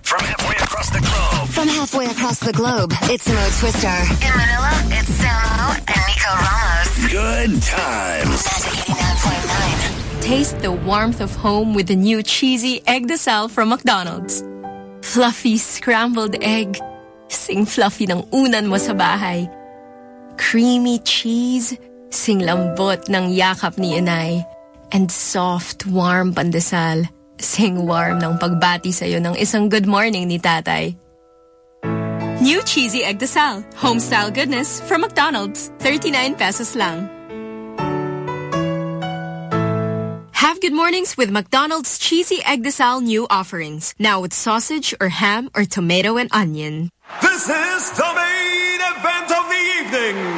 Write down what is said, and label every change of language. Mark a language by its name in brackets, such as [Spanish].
[English] From halfway across the globe, it's Mo Twister. In Manila, it's Samo and Nico Ramos. Good times. Taste the warmth of home with the new cheesy egg de sal from McDonald's. Fluffy scrambled egg. [Filipino] Sing fluffy ng unan mo sa bahay. [English] Creamy cheese. [Filipino] Sing lambot ng yakap ni inay. [English] And soft, warm pandesal. [Filipino] Sing warm ng pagbati sa'yo ng isang good morning ni tatay. [English] New cheesy egg desal. Homestyle goodness from McDonald's. 39 pesos lang. Have good mornings with McDonald's cheesy egg desal new offerings. Now with sausage or ham or tomato and onion. This is the main event of the evening.